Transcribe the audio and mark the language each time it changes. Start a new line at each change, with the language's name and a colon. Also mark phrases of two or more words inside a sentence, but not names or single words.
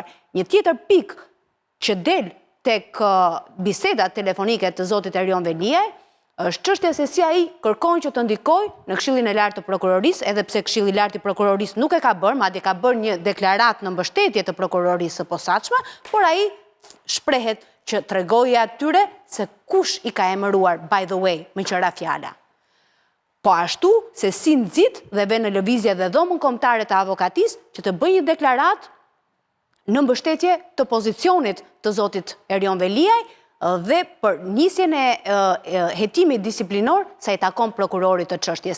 Albanian: Një tjetër pikë që del tek bisedat telefonike të zotit Erion Veliaj është çështja se si ai kërkon që të ndikojë në Këshillin e Lartë të Prokurorisë, edhe pse Këshilli i Lartë i Prokurorisë nuk e ka bërë, madje ka bërë një deklaratë në mbështetje të prokurorisë së posaçme, por ai shprehet që tregojë atyre se kush i ka emëruar,
English: by the way,
Albanian: me qëra fjala. Po ashtu se si nxit dhe vjen në lëvizje dhe dhomën kombëtare të avokatisë që të bëjë një deklaratë në mbështetje të pozicionit të zotit Erion Veliaj dhe për nisjen e hetimit disiplinor sa i takon prokurorit të çështjes.